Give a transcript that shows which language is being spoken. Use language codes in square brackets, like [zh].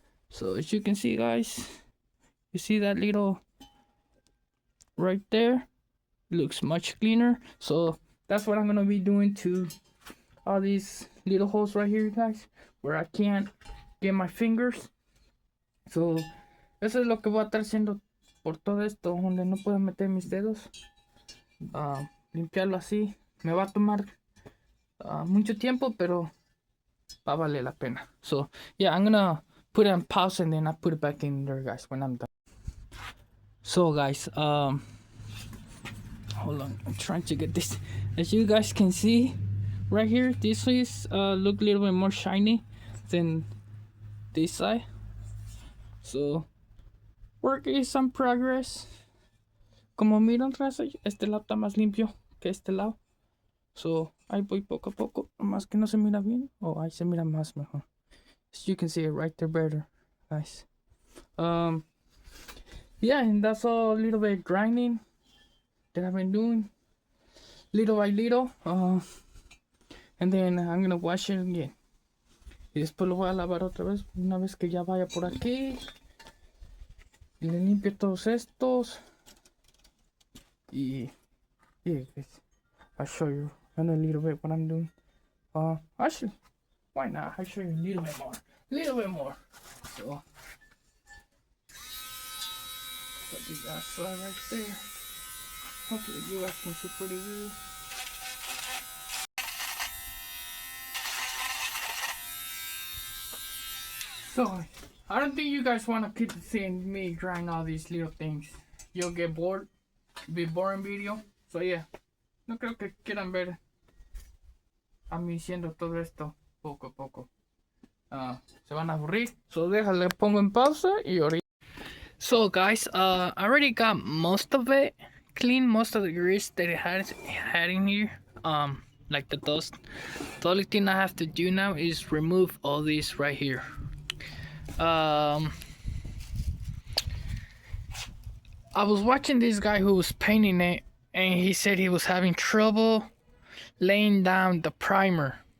[en] So as you can see, guys, you see that little right there? It looks much cleaner. So that's what I'm gonna be doing to all these little holes right here, guys, where I can't get my fingers. [es] So eso es lo que voy a estar haciendo por todo esto, donde no puedo meter mis dedos. Limpiarlo así me va a tomar mucho tiempo, pero va a valer la pena. [en] So yeah, I'm gonna put it on pause and then I'll put it back in there, guys, when I'm done. So guys, hold on, I'm trying to get this. As you guys can see right here, this is look a little bit more shiny than this side. So work is in progress. [es] Como miran, raza, este lado está más limpio que este lado. So ahí voy poco a poco. Más que no se mira bien. Oh, ahí se mira más mejor. [en] As you can see it right there better, guys. Yeah, and that's all a little bit grinding that I've been doing, little by little. And then I'm gonna wash it again. [es] Y después lo voy a lavar otra vez una vez que ya vaya por aquí. Y le limpio todos estos. [en] Y yeah, guys, I'll show you in a little bit what I'm doing. Actually, why not? I'll show you a little bit more. So, put the outside right there. Hopefully you guys can see pretty good. So, I don't think you guys want to keep seeing me trying all these little things. You'll get bored. It'll be a boring video. [es] So yeah, no creo que quieran ver a mí haciendo todo esto poco a poco. Se van a aburrir. So déjale, pongo en pausa y ahorita. [en] So guys, I already got most of it clean, most of the grease that it had in here. Like the dust. The only thing I have to do now is remove all this right here. I was watching this guy who was painting it, and he said he was having trouble laying down the primer.